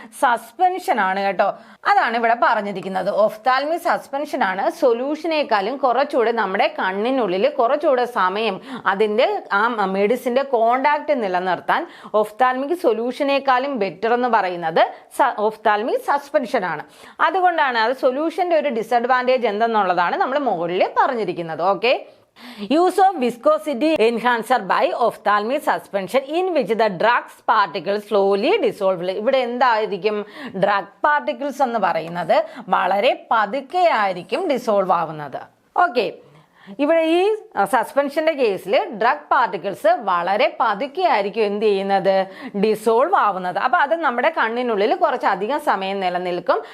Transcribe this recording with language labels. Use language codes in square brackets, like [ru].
[ml] Suspension ആണ് കേട്ടോ. അതാണ് ഇവിടെ പറഞ്ഞിരിക്കുന്നത്. ഒഫ്താൽമിക് സസ്പെൻഷൻ ആണ് സൊല്യൂഷനേക്കാളും കുറച്ചുകൂടെ നമ്മുടെ കണ്ണിനുള്ളിൽ കുറച്ചുകൂടെ സമയം അതിന്റെ ആ മെഡിസിന്റെ കോണ്ടാക്ട് നിലനിർത്താൻ ഒഫ്താൽമിക് സൊല്യൂഷനേക്കാളും ബെറ്റർ എന്ന് പറയുന്നത് ഒഫ്താൽമിക് സസ്പെൻഷൻ ആണ്. അതുകൊണ്ടാണ് അത് സൊല്യൂഷന്റെ ഒരു ഡിസഡ്വാൻറ്റേജ് എന്തെന്നുള്ളതാണ് നമ്മൾ മുകളിൽ പറഞ്ഞിരിക്കുന്നത്. Okay. [en] Use of viscosity enhancer by ophthalmic suspension in which the drugs particles slowly dissolve. [ml] ഇവിടെ എന്തായിരിക്കും, ഡ്രഗ് പാർട്ടിക്കിൾസ് എന്ന് പറയുന്നത് വളരെ പതുക്കെ ആയിരിക്കും ഡിസോൾവ് ആവുന്നത്. ഓക്കെ. ഇവിടെ ഈ സസ്പെൻഷന്റെ കേസിൽ ഡ്രഗ് പാർട്ടിക്കിൾസ് വളരെ പതുക്കെ ആയിരിക്കും എന്ത് ചെയ്യുന്നത്, ഡിസോൾവ് ആവുന്നത്. അപ്പൊ അത് നമ്മുടെ കണ്ണിനുള്ളിൽ കുറച്ചധികം സമയം നിലനിൽക്കും.